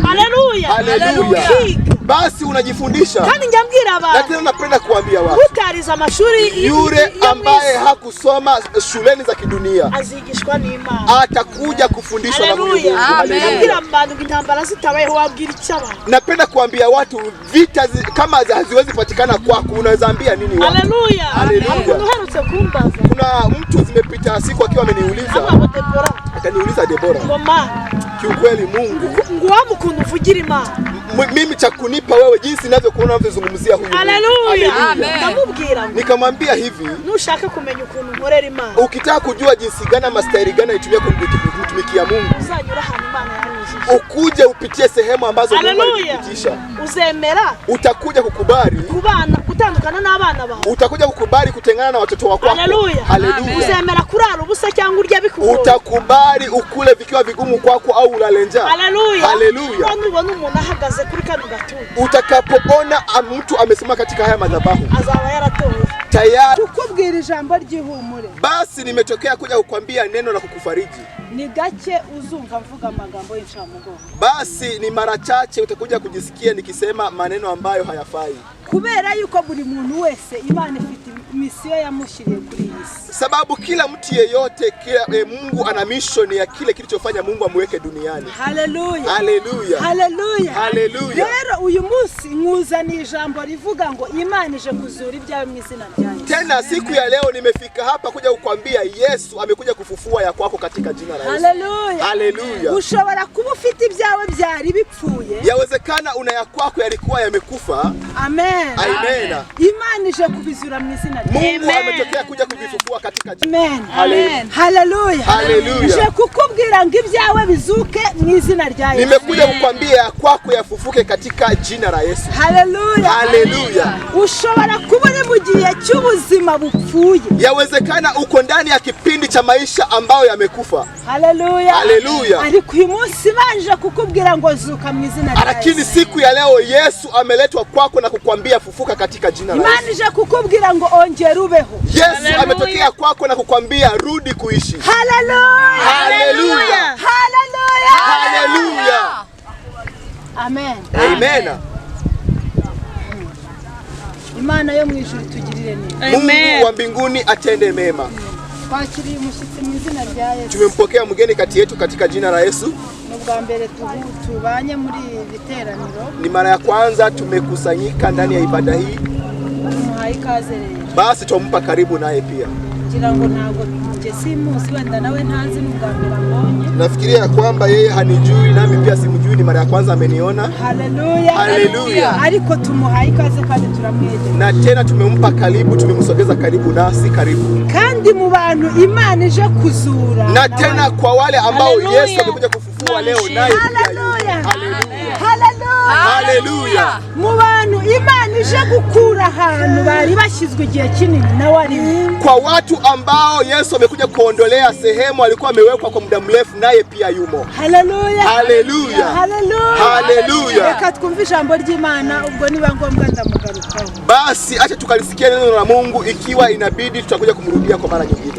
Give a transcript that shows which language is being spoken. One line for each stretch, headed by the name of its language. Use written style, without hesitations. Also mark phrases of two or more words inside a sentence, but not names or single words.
Swahili: Haleluya. Haleluya. Basi unajifundisha.
Kinyarwanda: Kandi njambwira abantu,
Swahili: lakini napenda kuambia watu,
Kinyarwanda: utariza amashuri,
Swahili: yule ambaye hakusoma shuleni za kidunia
Kinyarwanda: azigishwa n'Imana,
Swahili: atakuja kufundishwa na Mungu. Haleluya.
Kinyarwanda: Abantu intambara zitabayeho wabwira icyaba.
Swahili: Napenda kuambia watu, vita kama haziwezi patikana kwako, unaweza ambia nini watu? Haleluya. Haleluya.
Kinyarwanda: Uherutse kumbaza,
Swahili: kuna mtu zimepita siku akiwa ameniuliza, akaniuliza Debora, mama, kiukweli Mungu
Kinyarwanda: ngwamu kuntu uvugira Imana,
Swahili: mimi cha kunipa wewe jinsi ninavyokuona unavyozungumzia huyu.
Kinyarwanda: Haleluya. Ndamubwira,
Swahili: nikamwambia hivi,
Kinyarwanda: nushaka kumenya ukuntu nkorera Imana,
Swahili: ukitaka kujua jinsi gani ama staili gani itumia kumtumikia Mungu,
Kinyarwanda: uzanyura hano Imana yarujije,
Swahili: ukuje upitie sehemu ambazo Mungu alipitisha,
Kinyarwanda: uzemera,
Swahili: utakuja kukubali
Kinyarwanda: kubana gutandukana n'abana bawe,
Swahili: utakuja kukubali kutengana na watoto wako. Haleluya. Haleluya.
Kinyarwanda: Uzemera kurara ubusa cyangwa urya bikugoye,
Swahili: utakubali ukule vikiwa vigumu kwako au ulale njaa. Haleluya. Haleluya.
Kinyarwanda: Ubona umuntu ahagaze kuri kano gatuza,
Swahili: utakapoona mtu amesimama katika haya madhabahu,
Kinyarwanda: azaba yaratowe.
Swahili: tayari
Kinyarwanda: kukubwira ijambo ry'ihumure.
Swahili: Basi nimetokea kuja kukwambia neno la kukufariji.
Kinyarwanda: Ni gake uzumva mvuga amagambo y'incamugongo.
Swahili: Basi ni mara chache utakuja kujisikia nikisema maneno ambayo hayafai.
Kinyarwanda: Kubera yuko buri muntu wese Imana ifite misiyo yamushiriye kuri iyi si.
Swahili: Sababu kila mtu yeyote Mungu ana mission ya kile kilichofanya Mungu amweke duniani. Haleluya. Haleluya. Haleluya. Haleluya.
Kinyarwanda: Rero uyu munsi nkuzana ijambo rivuga ngo Imana ije kuzura ibyawe mu izina rya Yesu.
Swahili: Tena siku ya leo nimefika hapa kuja kukwambia Yesu amekuja kufufua ya kwako katika jina la Yesu. Haleluya. Haleluya.
Kinyarwanda: Ushobora kuba ufite ibyawe byari bipfuye.
Swahili: Yawezekana una ya kwako yalikuwa yamekufa. Amen. Amen.
Kinyarwanda: Imana ije kubizura mu izina rya Yesu.
Swahili: Mungu ametokea kuja kuvifufua katika jina. Amen. Amen. Haleluya. Haleluya.
Kinyarwanda: Nje kukubwira ngo ibyawe bizuke mu izina rya Yesu.
Swahili: Nimekuja kukwambia kwako yafufuke katika jina la Yesu. Haleluya. Haleluya.
Kinyarwanda: Ushobora kubona mu gihe cy'ubuzima bupfuye.
Swahili: Yawezekana uko ndani ya kipindi cha maisha ambayo yamekufa. Haleluya. Haleluya.
Kinyarwanda: Ariko uyu munsi banje kukubwira ngo zuka mu izina rya Yesu.
Swahili: Lakini siku ya leo Yesu ameletwa kwako na kukwambia fufuka katika jina la Yesu.
Kinyarwanda: Imana ije kukubwira ngo ongera ubeho.
Swahili: Yesu ametokea kwako na kukwambia rudi kuishi. Haleluya. Haleluya. Haleluya. Haleluya. Amen. Amen.
Kinyarwanda: Imana yo mu ijuru tugirire neza.
Swahili: Mungu wa mbinguni atende mema.
Kinyarwanda: Twakiriye umushyitsi mu izina rya Yesu.
Swahili: Tumempokea mgeni kati yetu katika jina la Yesu.
Kinyarwanda: N'ubwa mbere tubanye muri biteraniro.
Swahili: Ni mara ya kwanza tumekusanyika ndani ya ibada hii.
Kinyarwanda: Tumuhaye ikaze rero.
Swahili: Basi tumpa karibu naye pia.
Kinyarwanda: Kugira ngo ntago simuzi wenda nawe ntazi n'ubwa mbere ambonye.
Swahili: Nafikiria kwamba yeye hanijui nami pia simjui, ni mara ya kwanza ameniona. Haleluya. Haleluya.
Kinyarwanda: Ariko tumuhaye ikaze kandi turamwegera.
Swahili: Na tena tumempa karibu, tumemsogeza karibu nasi karibu.
Kinyarwanda: Kandi mu bantu Imana ije kuzura.
Swahili: Na tena kwa wale ambao Yesu amekuja kufufua leo naye pia. Haleluya. Haleluya. Haleluya. Haleluya.
Kinyarwanda: Mu bantu Imana ije gukura ahantu bari bashyizwe igihe kinini na wari.
Swahili: Kwa watu ambao Yesu amekuja kuondolea sehemu alikuwa amewekwa kwa muda mrefu naye pia yumo. Haleluya. Haleluya. Haleluya. Haleluya.
Kinyarwanda: Reka twumve ijambo ry'Imana ubwo niba ngombwa ndamugarukaho.
Swahili: Basi acha tukalisikia neno la Mungu, ikiwa inabidi tutakuja kumrudia kwa mara nyingine.